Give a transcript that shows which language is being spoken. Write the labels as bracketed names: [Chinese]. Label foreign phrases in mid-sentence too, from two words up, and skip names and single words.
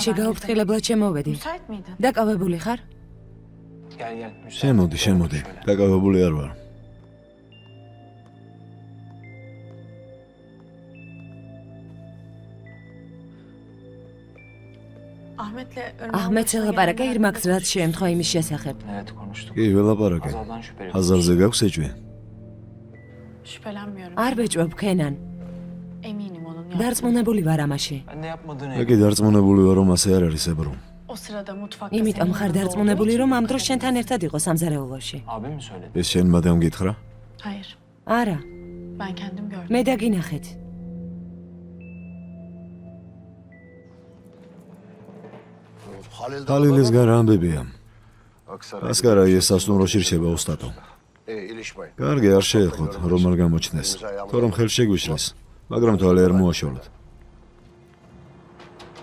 [Turkish] çalmadan girdim. [Georgian] გაუფრთხილებლად შემოვედი. [Turkish] Müsait miydin? [Georgian] დაკავებული ხარ? [Turkish] Gel gel. müsaade [Georgian] შემოდი, [Turkish] et, [Georgian] შემოდი. [Turkish] şöyle. [Georgian] დაკავებული არ ვარ. [Turkish] Ahmet'le [Georgian] აჰმედს ელაპარაკე ირმაკ რაც შეემთხვა იმის შესახებ. [Turkish] Evet konuştuk. [Georgian] კი, ველაპარაკე. [Turkish] Hazal'dan şüpheli. [Georgian] აზარზე გაქვს ეჭვი? [Turkish] Şüphelenmiyorum. [Georgian] არ ბეჭვებ, ქენან. [Turkish] Eminim onun yaptığını. [Georgian] დარწმუნებული ვარ ამაში. [Turkish] Ben de yapmadığını [Georgian] მე კი დარწმუნებული ვარ, რომ ასე არ არის, ებრო. [Turkish] O sırada mutfakta [Georgian] იმიტომ [Turkish] senin [Georgian] ხარ [Turkish] yanında [Georgian] დარწმუნებული, [Turkish] olduğu [Georgian] რომ [Turkish] için [Georgian] ამ დროს შენთან ერთად იყო სამზარეულოში. [Turkish] Abim mi söyledi? [Georgian] ეს შენ მადამ გითხრა? [Turkish] Hayır. [Georgian] არა, [Turkish] Ben kendim gördüm. [Georgian] მე დაგინახეთ. ხალილის გარ ამბებია. ასკარა ეს სასტუმროში რჩება ოსტატო. [Turkish] ilişmeyin. [Georgian] კარგი, არ შეეხოთ, რომ არ გამოჩნდეს. თორემ ხელს შეგვიშლეს, მაგრამ თვალე არ მოაშოროთ.